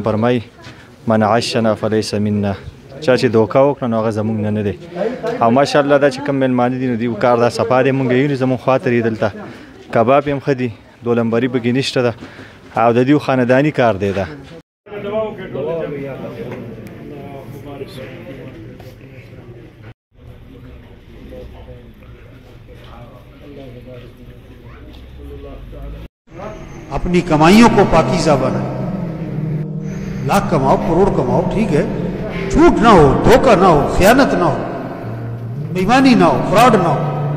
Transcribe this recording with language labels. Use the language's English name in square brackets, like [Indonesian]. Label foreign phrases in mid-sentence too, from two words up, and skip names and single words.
[Pashto] فرمایي [Arabic] من عشنا فلیس منا [Pashto] چا چې دوکه وکړه نو هغه زموږ نه دی او ماشاءالله دا چې کوم میلمانه دي نو دوی کار دا صفا دی موږ یو زموږ خاطر یې دلته کباب هم ښه دي دولمبري پکې نشته ده او د دوی خانداني کار دی دا [Urdu] اپنی کمائیوں کو پاکیزہ بنائے لاکھ کماؤ کروڑ کماؤ ٹھیک ہے جھوٹ نہ ہو دھوکہ نہ ہو خیانت نہ ہو بے ایمانی نہ ہو فراڈ نہ ہو